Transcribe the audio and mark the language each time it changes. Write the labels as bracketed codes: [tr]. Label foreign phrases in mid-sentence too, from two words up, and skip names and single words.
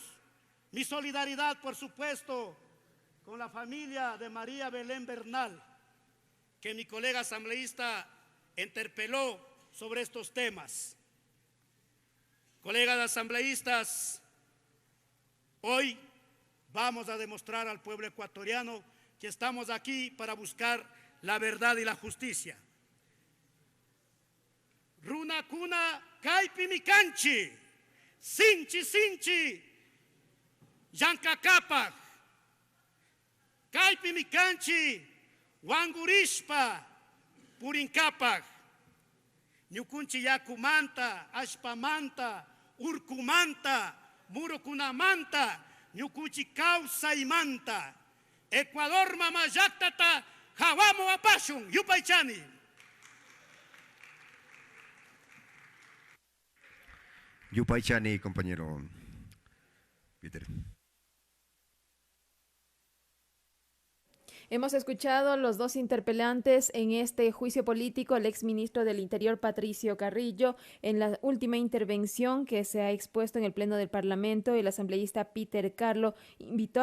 [es] Mi solidaridad, por supuesto, con la familia de María Belén Bernal, que mi colega asambleísta interpeló sobre estos temas. Colegas asambleístas, hoy vamos a demostrar al pueblo ecuatoriano que estamos aquí para buscar la verdad y la justicia. [qu] Runa kuna kaipi mikanchi, sinchi sinchi, yankakapak, kaipi mikanchi, wangurishpa, purinkapak, ñukunchi yakumanta, ashpamanta, urkumanta, murukunamanta, ñukunchi kawsaymanta, Ecuador mamayaktata, hawamo apashun, yupaychani. Yupaychani, [es] compañero Peter. Hemos escuchado los 2 interpelantes en este juicio político, el exministro del Interior Patricio Carrillo, en la última intervención que se ha expuesto en el Pleno del Parlamento, el asambleísta Peter Carlo invitó a